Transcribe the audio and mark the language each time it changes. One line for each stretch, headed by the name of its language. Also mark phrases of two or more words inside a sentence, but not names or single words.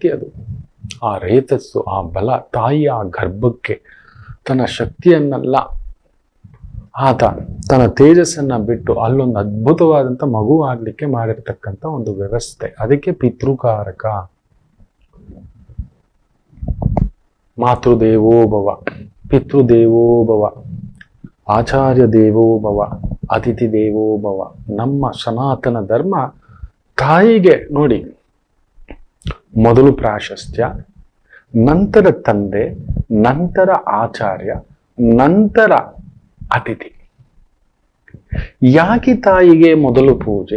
Kannada: ಅದು ಆ ರೇತಸ್ಸು, ಆ ಬಲ, ತಾಯಿಯ ಆ ಗರ್ಭಕ್ಕೆ ತನ್ನ ಶಕ್ತಿಯನ್ನೆಲ್ಲ ಆತ ತನ್ನ ತೇಜಸ್ಸನ್ನ ಬಿಟ್ಟು ಅಲ್ಲೊಂದು ಅದ್ಭುತವಾದಂಥ ಮಗು ಆಗ್ಲಿಕ್ಕೆ ಮಾಡಿರ್ತಕ್ಕಂಥ ಒಂದು ವ್ಯವಸ್ಥೆ. ಅದಕ್ಕೆ ಪಿತೃಕಾರಕ.
Sanskrit: ಮಾತೃದೇವೋ ಭವ, ಪಿತೃದೇವೋ ಭವ, ಆಚಾರ್ಯ ದೇವೋ ಭವ, ಅತಿಥಿ ದೇವೋ ಭವ.
Kannada: ನಮ್ಮ ಸನಾತನ ಧರ್ಮ ತಾಯಿಗೆ ನೋಡಿ ಮೊದಲು ಪ್ರಾಶಸ್ತ್ಯ, ನಂತರ ತಂದೆ, ನಂತರ ಆಚಾರ್ಯ, ನಂತರ ಅತಿಥಿ. ಯಾಕೆ ತಾಯಿಗೆ ಮೊದಲು ಪೂಜೆ?